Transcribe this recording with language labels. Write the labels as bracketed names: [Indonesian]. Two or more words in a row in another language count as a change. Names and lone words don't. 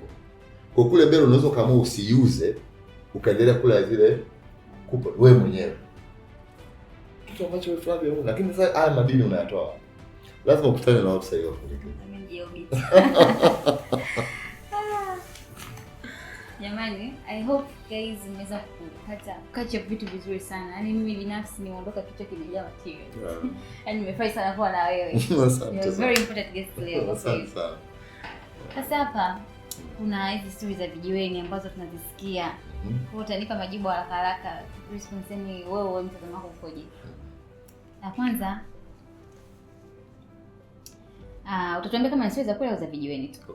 [Swahili] Kwa kule mbele unaweza kama usiuze ukaendelea kula zile coupon wewe mwenyewe. Kitu ambacho wewe Flavia huna, lakini sasa haya madini unayatoa. Lazima ukutane na website yako. Jamani, [English] I hope guys [Swahili] mmeweza kupata [English] catch up [Swahili] vitu vizuri sana. Yaani mimi binafsi nimeondoka kichwa kimejaa material. Yaani nimefurahi sana kuwa na wewe. [English] You're very important guest leo. [Swahili] Asante sana. Sasa hapa kuna hizi stories za vijiweni ambazo tunazisikia. Kwa utanipa majibu haraka haraka. Response ni wewe mtazamo wako ukoje? La kwanza utatuambia kama ni stories za kweli au za vijiweni tu.